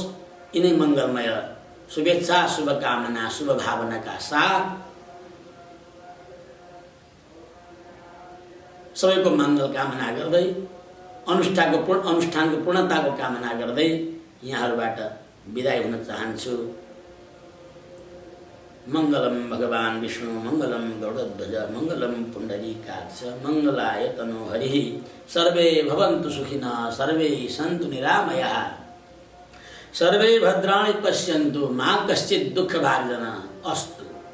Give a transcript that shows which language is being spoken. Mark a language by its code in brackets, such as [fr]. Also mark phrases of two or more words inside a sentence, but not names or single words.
[ne] यिनै मङ्गलमय शुभेच्छा, शुभकामना, शुभभावनाका साथ सबैको मङ्गल कामना गर्दै, अनुष्ठानको पूर्णताको कामना गर्दै यहाँहरूबाट बिदाई हुन चाहन्छु। [sa] मङ्गलम भगवान विष्णु, मङ्गलम गरुडध्वज, मङ्गलम पुण्डरीकाक्ष, मङ्गलाय तनो हरिः। सर्वे भवन्तु सुखिनः, सर्वे सन्तु निरामयाः, सर्वे भद्राणि पश्यन्तु मा कश्चित् दुःखभाग् अस्तु।